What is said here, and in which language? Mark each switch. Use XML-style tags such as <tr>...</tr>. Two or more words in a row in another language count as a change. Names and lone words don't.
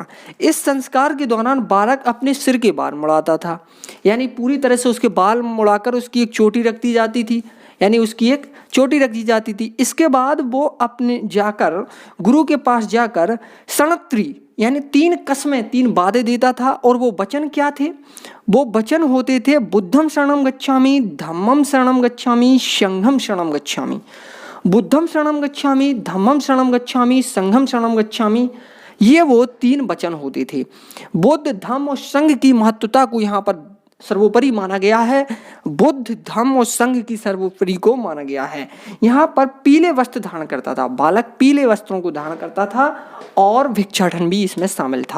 <hi>इस संस्कार के दौरान बालक अपने सिर के बाल मुड़ाता था, यानी पूरी तरह से उसके बाल मुड़ाकर उसकी एक चोटी रख दी जाती थी, यानी उसकी एक चोटी रख दी जाती थी। इसके बाद वो अपने जाकर गुरु के पास जाकर सणत्री यानी 3 कस्में 3 वादे देता था। और वो वचन क्या थे? वो वचन होते थे</hi> <pi>बुद्धम शरणम गच्छामि, धम्मम शरणम गच्छामि, संघम शरणम गच्छामि। बुद्धम शरणम गच्छामि, धम्मम शरणम गच्छामि, संघम शरणम गच्छामि,</pi> <hi>ये वो 3 वचन होते थे। बुद्ध धम्म और संघ की महत्वता को यहाँ पर सर्वोपरि माना गया है। बुद्ध धम्म और संघ की सर्वोपरि को माना गया है। यहाँ पर पीले वस्त्र धारण करता था, बालक पीले वस्त्रों को धारण करता था और भिक्षाटन भी इसमें शामिल था।</hi>